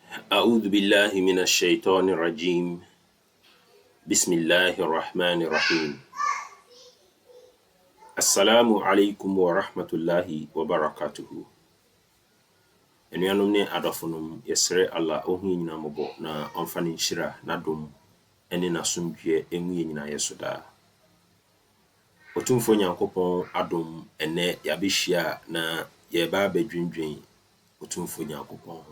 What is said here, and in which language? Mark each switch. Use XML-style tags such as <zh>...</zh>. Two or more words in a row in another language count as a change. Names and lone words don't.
<ar>أعوذ بالله من الشيطان الرجيم بسم الله الرحمن الرحيم السلام عليكم ورحمة الله وبركاته</ar> <ak>Enuanom ne adɔfonom yɛsrɛ Allah ɔhu nyina mmɔbɔ na ɔmfa ne nhyira n'adom ɛne n'asomdwoeɛ ɛngu yɛ nyinaa yɛ so daa. Otumfo Nyankopɔn adom ɛnɛ yɛabɛhyia na yɛba abɛdwendwen Otumfo Nyankopɔn ho.</ak>